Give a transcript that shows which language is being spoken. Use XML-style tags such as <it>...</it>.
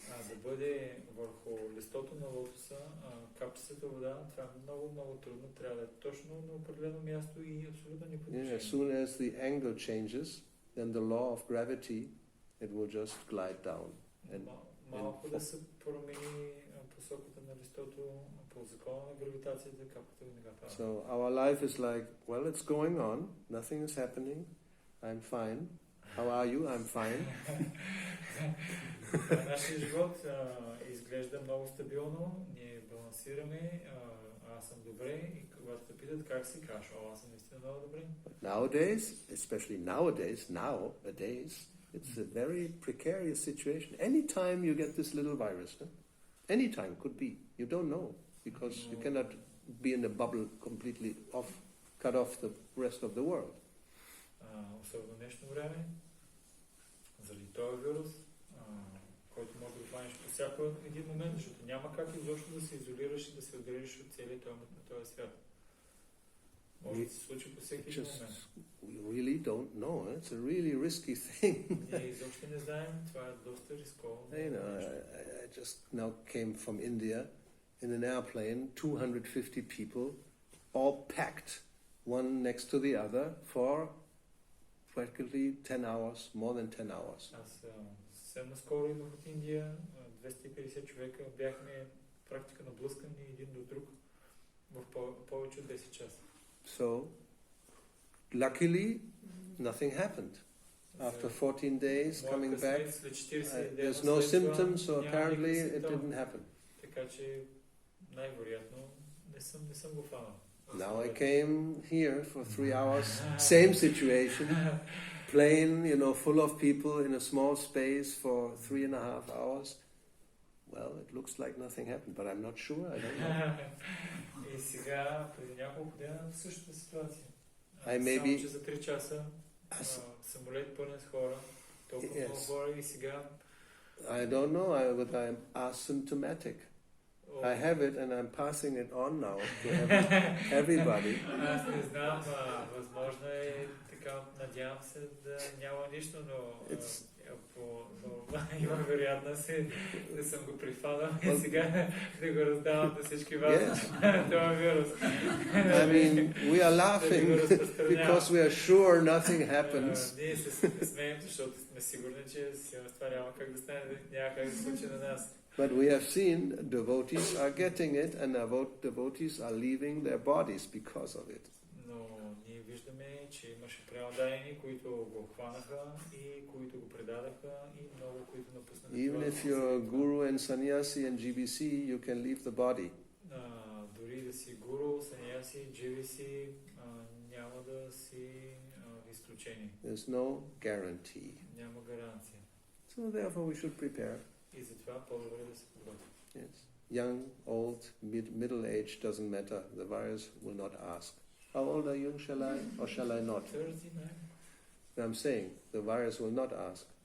<bg>Да бъде върху листото на лотоса, капчицата вода, това е много трудно. Трябва да е точно на определено място и абсолютно неподвижно.</bg> <en>As soon as the angle changes, then the law of gravity, it will just glide down.</en> <bg>Малко да се промени посоката на листото по закона на гравитацията, капката веднага пада.</bg> <en>So our life is like, well, it's going on, nothing is happening, I'm fine. How are you? I'm fine.</en> <bg>Нашия живот изглежда много стабилно, ние балансираме, аз съм добре и когато те питат как си, кажеш, аз съм наистина много добре.</bg> <en>Nowadays, especially nowadays, it's a very precarious situation. Anytime you get this little virus, anytime could be. You don't know because you cannot be in a bubble completely cut off the rest of the world.</en> <bg>Особено днешно време, заради този вирус, който може да хванеш по всяко един момент, защото няма как изобщо да се изолираш и да се отделиш от целия този свят. Може да се случи по всеки един момент.</bg> <en>We really don't know. It's a really risky thing.</en> <bg>Ние изобщо не знаем, това е доста рисково.</bg> <en>I just now came from India in an airplane, 250 people, all packed, one next to the other, for practically 10 hours, more than 10 hours.</en> <bg>Аз съвсем наскоро идвах от Индия, 250 човека, бяхме практика наблъскани един до друг в повече от 10 часа.</bg> <en>So, luckily, nothing happened. After 14 days coming back, there's no symptoms, so apparently it didn't happen.</en> <bg>Така че най-вероятно не съм го фанал.</bg> <en>Now I came here for 3 hours, same situation, plane, full of people in a small space for 3.5 hours. Well, it looks like nothing happened, but I'm not sure, I don't know.</en> <bg>И сега, преди няколко дена, същата ситуация. Само, че за 3 часа самолет пълен с хора, толкова много хора и сега...</bg> <en>I don't know, but I'm asymptomatic. I have it and I'm passing it on now to everybody.</en> <bg>Аз не знам, възможно е така от Надявам се да няма нищо, но има вероятност да съм го прифанал и сега да го раздавам на всички вас. Това вирус.</bg> <en>I mean, we are laughing because we are sure nothing happens.</en> <bg>Ние се смеем, защото сме сигурни, че това няма как да стане, няма как да се случи на нас.</bg> <en>But we have seen devotees are getting it, and devotees are leaving their bodies because of it.</en> <bg>Но ние виждаме, че имаше преодаяни, които го хванаха и които го предадаха и много, които напуснаха.</bg> <en>Even if you're a guru and sannyasi and GBC, you can leave the body.</en> <bg>Дори да си гуру, саньяси, GBC, няма да си изключени.</bg> <en>There's no guarantee.</en> <bg>Няма гаранция.</bg> <en>So therefore we should prepare.</en> <bg>И затова по-добре да се подготвим.</bg> <en>Yes. Young, old, middle age doesn't matter. The virus will not ask. How old are you? Shall I or shall I not? 39. I'm saying the virus will not ask.</en>